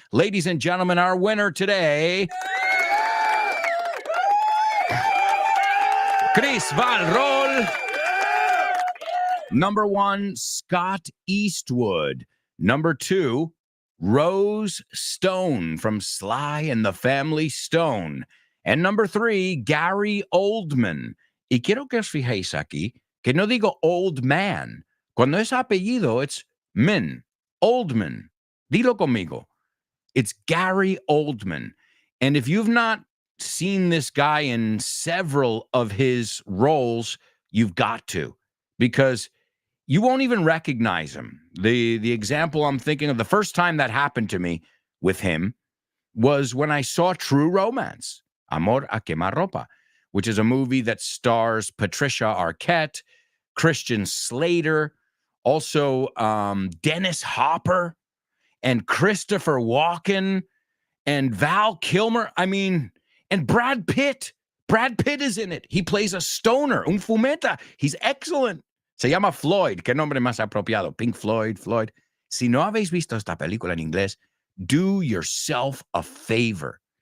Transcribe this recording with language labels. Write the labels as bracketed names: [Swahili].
[English] Ladies and gentlemen, our winner today, Chris Valrol. Number one, Scott Eastwood. Number two, Rose Stone from Sly and the Family Stone. And number three, Gary Oldman. [Spanish] Y quiero que os fijéis aquí que no digo old man. Cuando es apellido, [English] it's Min. Oldman. [Spanish] Dilo conmigo. [English] It's Gary Oldman. And if you've not seen this guy in several of his roles, you've got to. Because you won't even recognize him. The example I'm thinking of, the first time that happened to me with him was when I saw True Romance, Amor a Quemarropa, which is a movie that stars Patricia Arquette, Christian Slater, also Dennis Hopper, and Christopher Walken, and Val Kilmer. I mean, and Brad Pitt. Brad Pitt is in it. He plays a stoner, [Spanish] un fumeta. [English] He's excellent. [Spanish] Se llama Floyd. Qué nombre más apropiado. Pink Floyd, Floyd. Si no habéis visto esta película en inglés, [English] do yourself a favor.